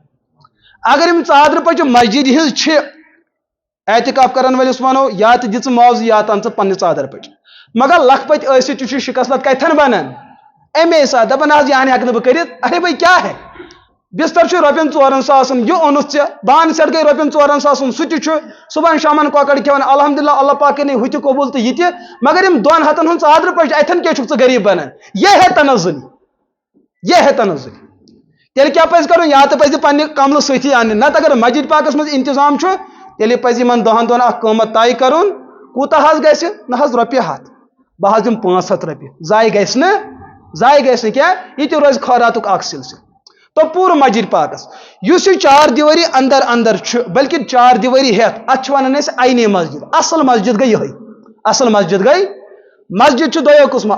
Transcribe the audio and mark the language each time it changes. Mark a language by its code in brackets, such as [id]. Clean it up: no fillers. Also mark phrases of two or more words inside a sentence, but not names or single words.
[ks] اگر یِم ژادرٕ پچہِ مسجد ہٕنٛز چھِ اعتکاف کرن وٲلِس ونو یا تہِ دِ ژٕ معاوضہٕ یا تن ژٕ پننہِ ژادر پچہِ مگر لکھپت ٲسِتھ تہِ چھُ شکست کتھن بنان امے ساتہٕ دپان حظ یہِ ہن ہٮ۪کہٕ نہٕ بہٕ کٔرِتھ [ur] ارے بھائی کیٛاہ ہے [ks] بستر چھ رۄپین 4,000 یہ اونُتھ ژےٚ بان سیٹ گئی رۄپین 4,000 سُہ تہِ چھُ صبحن شامن کۄکر کھٮ۪وان الحمدللہ اللہ پاک کرنی ہُہ تہِ قبوٗل تہٕ یہِ تہِ مگر یِم 2 ہتن ہُنٛد ژادرٕ پٲٹھۍ اتھن کیٛاہ چھُکھ ژٕ غریٖب بنان [ur] یہ ہے تنزل یہ ہے تنزل [ks] تیٚلہِ کیٛاہ پزِ کرُن یا تہِ پزِ پننہِ کملہٕ سۭتی انٕنۍ نتہٕ اگر مسجد پاکس منٛز انتظام چھُ تیٚلہِ پزِ یِمن 10 دۄہن اکھ قۭمت طے کرُن کوٗتاہ حظ گژھِ نہ حظ رۄپیہِ 100 بہٕ حظ دِمہٕ 500 رۄپیہِ ضایہِ گژھِ نہٕ کیٛاہ یہِ تہِ روزِ خٲراتُک اکھ سلسلہٕ تو پوٗرٕ مسجد پاکس یُس یہِ 4 دیواری اندر چھُ بلکہ 4 دیواری ہیتھ اتھ چھِ ونان أسۍ عینی مسجد اصل مسجد گئی یِہے اصل مسجد گئی مسجد چھُ دۄیو قٕسمو